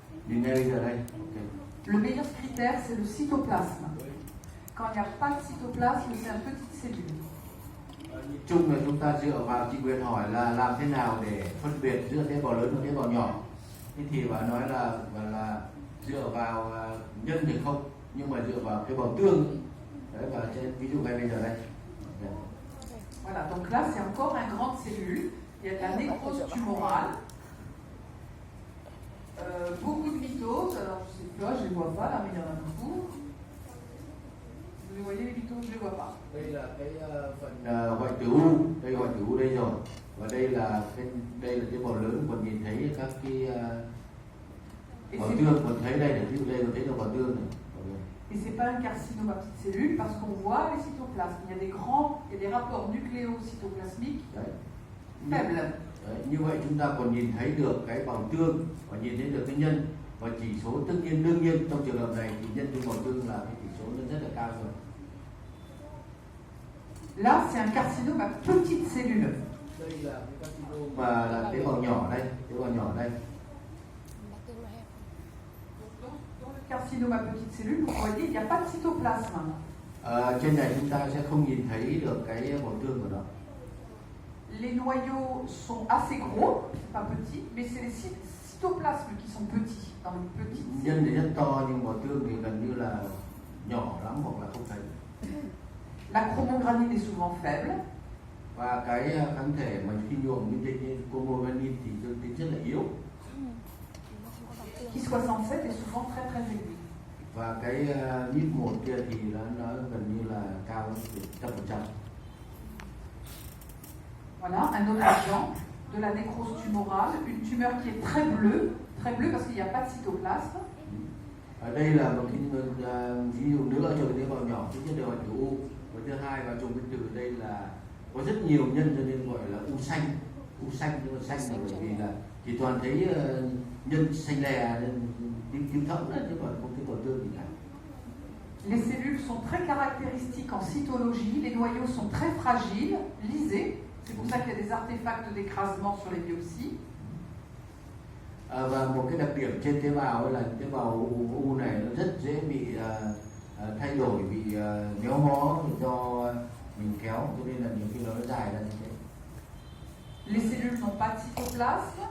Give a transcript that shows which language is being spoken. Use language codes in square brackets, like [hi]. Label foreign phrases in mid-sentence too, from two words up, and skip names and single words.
[vi] Nhìn ngay bây giờ đây. Okay. [fr] Le meilleur critère, c'est le cytoplasme. Quand il n'y a pas de cytoplasme, c'est une petite cellule. [vi] Nhìn chung là chúng ta dựa vào chị Nguyệt hỏi là làm thế nào để phân biệt giữa tế bào lớn và tế bào nhỏ. Thế thì bà nói là dựa vào nhân thì không, nhưng mà dựa vào tế bào tương. Đấy, và ví dụ ngay bây giờ đây. [fr] Voilà, donc là c'est encore une grande cellule. Il y a de la nécrose tumorale. Beaucoup de mitoses, alors je sais pas, je ne les vois pas là, mais il y en a beaucoup. Vous les voyez les mitoses, je ne les vois pas. [vi] Đây là cái phần hoại tử u, đây hoại tử u đây rồi, và đây là tế bào lớn, còn nhìn thấy các cái bào tương, còn thấy đây này, ví dụ đây còn thấy được bào tương này. [fr] Et c'est pas un carcinome à petite cellule parce qu'on voit les cytoplasmes. Il y a des rapports nucléocytoplasmiques faibles. [vi] Đấy, như vậy chúng ta còn nhìn thấy được cái bào tương và nhìn thấy được cái nhân, và chỉ số tất nhiên đương nhiên trong trường hợp này thì nhân trong bào tương là cái chỉ số nó rất là cao rồi. [fr] Là c'est un carcinome à petite cellule. [vi] Đây là cái carcinome và là tế bào nhỏ đây, [fr] Carcinome à petite cellule, vous voyez, il n'y a pas de cytoplasme. [vi] Trên này chúng ta sẽ không nhìn thấy được cái bào tương của nó. [fr] Les noyaux sont assez gros, pas petits, mais c'est les cytoplasmes qui sont petits, dans les petites cellules. [vi] Nhân thì rất to nhưng bào tương thì gần như là nhỏ lắm hoặc là không thấy. [fr] La chromogranine est souvent faible. [vi] Và cái kháng thể mà khi nhuộm như chromogranine thì tương tính rất là yếu. [fr] Ki67 est souvent très très aigu. [vi] Và cái NIP1 kia thì nó gần như là cao lắm, 100%. [fr] Voilà un autre exemple de la nécrose tumorale, une tumeur qui est très bleue parce qu'il n'y a pas de cytoplasme. [vi] Ở đây là một cái ví dụ nữa cho cái tế bào nhỏ, thứ nhất là hoại tử u, và thứ hai và trong cái từ đây là có rất nhiều nhân cho nên gọi là u xanh nhưng mà xanh là bởi vì là chỉ toàn thấy nhân xanh lè nên tím thẫm đó, chứ còn không thấy bào tương gì cả. [fr] Les cellules sont très caractéristiques en cytologie, les noyaux sont très fragiles, lisés, c'est pour ça qu'il y a des artefacts d'écrasement sur les biopsies. [vi] Và một cái đặc điểm trên tế bào là tế bào u này nó rất dễ bị thay đổi, bị méo mó do mình kéo, cho nên là nhiều khi nó dài ra như thế. [fr] Les cellules n'ont pas de cytoplasme.